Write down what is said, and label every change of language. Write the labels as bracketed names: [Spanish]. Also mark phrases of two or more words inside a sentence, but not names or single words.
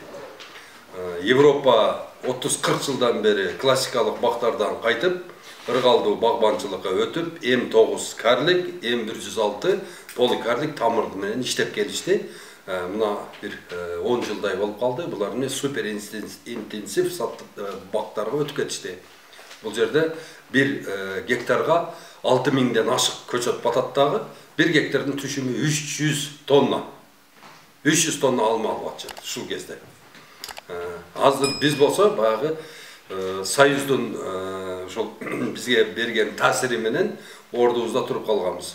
[Kyrgyz] Европа 30-40 жылдан бери классикалык бактардан кайтып, ыргалдуу багбанчылыкка өтүп, М9 карлик, М106 поликарлик тамыр менен иштеп келишти. Мына бир 10 жылдай болуп калды. Булар супер интенсив бактарга өтүп кетишти. Бұл жерде 1 гектарға 6000-ден ашық көчөт батат дагы, 1 гектардың түшүмү 300 тонна. 300 тонна алма алып атышат ушул кезде. Азыр биз болсо баягы Союздун ошол бизге берген таасири менен ордубузда туруп калганбыз.